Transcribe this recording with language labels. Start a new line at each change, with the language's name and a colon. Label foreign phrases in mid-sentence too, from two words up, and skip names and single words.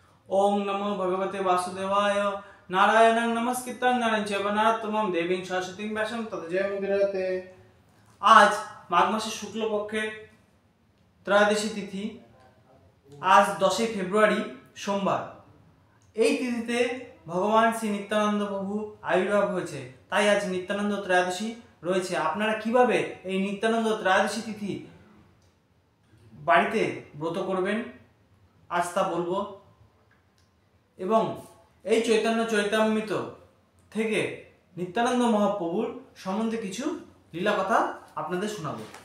Sanskrit: ओम नमो भगवते वासुदेवाय। नारायणं नमस्कृतं नरं चैव नरोत्तमं देवीं सरस्वतीं व्यासं ततो जयमुदीरयते।
Bangla: আজ মাঘ মাসের শুক্লপক্ষের ত্রয়োদশী তিথি। আজ 10 ফেব্রুয়ারি সোমবার। এই তিথিতে ভগবান শ্রী নিত্যানন্দ প্রভু আবির্ভাব হয়েছে, তাই আজ নিত্যানন্দ ত্রয়োদশী রয়েছে। আপনারা কিভাবে এই নিত্যানন্দ ত্রয়োদশী তিথি বাড়িতে ব্রত করবেন আজ তা বলবো, এবং এই চৈতন্য চরিতামৃত থেকে নিত্যানন্দ মহাপ্রভুর সম্বন্ধে কিছু লীলা কথা আপনাদের শোনাবো।